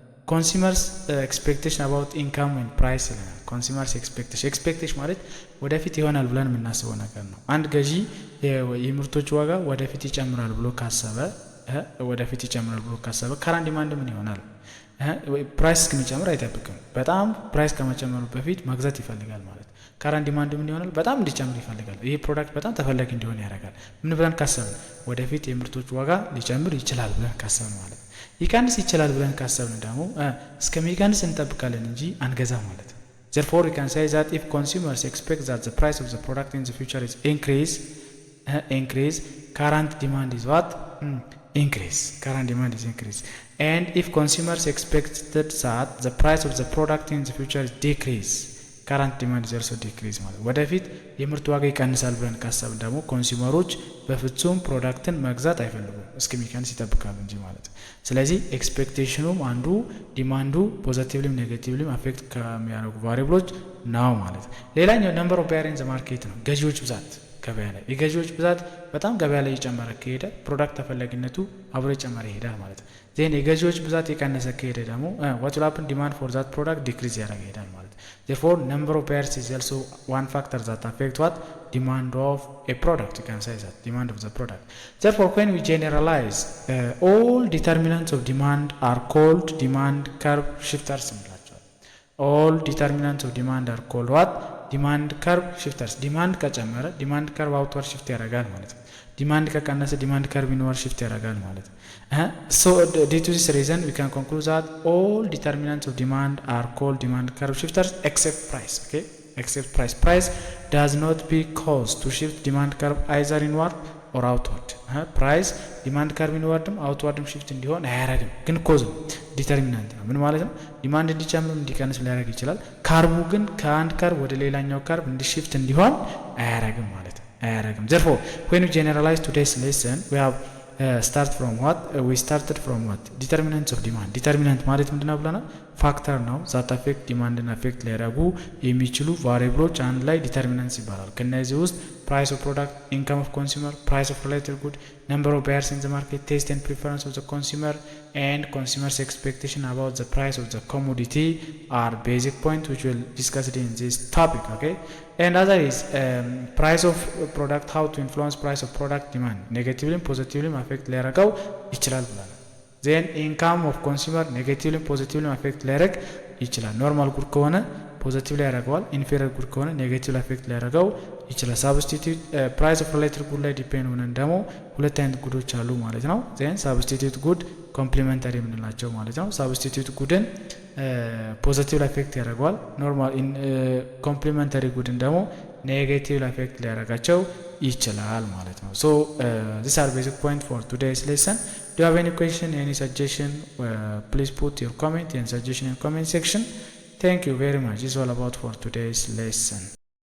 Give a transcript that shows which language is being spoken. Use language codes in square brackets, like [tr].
[am] ኮንሱመርስ ኤክስፔክቴሽን አባውት ኢንካም ኤንድ ፕራይስ ይለናል። ኮንሱመርስ ኤክስፔክቴሽን ማለት ወደፊት ይሆናል ብለን የምናስበው ነገር ነው። አንድ ገዢ የምርቶች ዋጋ ወደፊት ይጨምራል ብሎ ካሰበ ከረንት ዲማንድ ምን ይሆናል? ፕራይስ እስከሚጨምር አይጠብቅም። በጣም ፕራይስ ከመጨመሩ በፊት መግዛት ይፈልጋል ማለት ነው። ከረንት ዲማንድ ምን ይሆናል? በጣም እንዲጨምር ይፈልጋል። ይህ ፕሮዳክት በጣም ተፈላጊ እንዲሆን ያደርጋል። ምን ብለን ካሰብን? ወደፊት የምርቶች ዋጋ ሊጨምር ይችላል ብለን ካሰብን ማለት ነው። ይቀንስ ይችላል ብለን ካሰብን ደግሞ እስከሚቀንስ እንጠብቃለን እንጂ አንገዛ ማለት ነው። [en] Therefore, we can say that if consumers expect that the price of the product in the future is increase, current demand is what? Increase. Current demand is increase. And if consumers expected that the price of the product in the future is decrease, current demand is also decrease [am] ማለት ወደፊት የምርት ዋጋ ይቀንሳል ብለን ካሰብን ደግሞ ኮንሱመሮች በፍጹም ፕሮዳክትን መግዛት አይፈልጉም፣ እስከሚቀንስ ይጠብቃሉ እንጂ ማለት ነው። ስለዚህ ኤክስፔክቴሽኑም አንዱ ዲማንዱ ፖዚቲቭሊም ኔጌቲቭሊም አፌክት ከሚያደርጉ ቫሪብሎች ነው ማለት ነው። ሌላኛው ነምበር ኦፍ ባየር ኢን ዘ ማርኬት ነው። ገዢዎች ብዛት ገበያ ላይ የገዢዎች ብዛት በጣም ገበያ ላይ እየጨመረ ከሄደ ፕሮዳክት ተፈላጊነቱ አብሮ እየጨመረ ይሄዳል ማለት ነው። ዜን የገዢዎች ብዛት የቀነሰ ከሄደ ደግሞ [en] what will happen? Demand for that product decrease [am] ያደርግ ይሄዳል ማለት ነው። [en] Therefore, number of buyers is also one factor that affect what? Demand of a product. You can say that demand of the product. Therefore, when we generalize, all determinants of demand are called demand curve shifters. All determinants of demand are called what? Demand curve shifters. [am] Demand ከጨመረ demand curve outward shift ያደርጋል ማለት ነው። [en] ዲማንድ ከቀነሰ ዲማንድ ከርቭ ኢንወርድ shift ያደርጋል ማለት ነው። So due to this reason we can conclude that all determinants of demand are called demand curve shifters except price. Okay, except price. Price does not be caused to shift demand curve either inward or outward. [am] Price demand curve inwardም outwardም shift እንዲሆን አያደርግም፣ ግን ኮዝ ነው፣ ዲተርሚናንት ነው። ምን ማለት ነው? ዲማንድ እንዲጨምር እንዲቀንስ ሊያደርግ ይችላል። ካርቡ ግን ከአንድ ካርብ ወደ ሌላኛው ካርብ እንዲሽፍት እንዲሆን አያደርግም ማለት ነው። [en] Therefore, when we generalize today's lesson, we have started from what? Determinants of demand. [am] Determinant ማለት ምንድነው ብለናል? [en] ፋክተር ነው that affect demand and affect [am] ሊያደርጉ የሚችሉ ቫሪብሎች አንድ ላይ ዲተርሚናንትስ ይባላል። [en] ከነዚህ ውስጥ price of product, income of consumer, price of related good, number of buyers in the market, taste and preference of the consumer, and consumers' expectation about the price of the commodity are basic points which we'll discuss it in this topic. Okay, and other is price of product, how to influence price of product demand negatively positively affect [am] ሊያደርገው ይችላል ብለናል። [en] then income of consumer negatively positively affect ሊያደርግ [am] ይችላል። ኖርማል ጉድ ከሆነ ፖዚቲቭሊ ያደርገዋል፣ ኢንፌሪየር ጉድ ከሆነ ኔጌቲቭ አፌክት ሊያደርገው ይችላል። ሳብስቲቲዩት ፕራይስ ኦፍ ሪሌትድ ጉድ ላይ ዲፔንድ ሆነን ደግሞ ሁለት አይነት ጉዶች አሉ ማለት ነው። ዜን ሳብስቲቲዩት ጉድ ኮምፕሊመንተሪ የምንላቸው ማለት ነው። ሳብስቲቲዩት ጉድን ፖዚቲቭ አፌክት ያደርገዋል፣ ኖርማል ኮምፕሊመንተሪ ጉድን ደግሞ ኔጌቲቭ አፌክት ሊያደርጋቸው ይችላል ማለት ነው። ሶ [en] these are basic point for today's lesson. Do you have any question, any suggestion? Please put your comment and suggestion in comment section. Thank you very much. This is all about for today's lesson.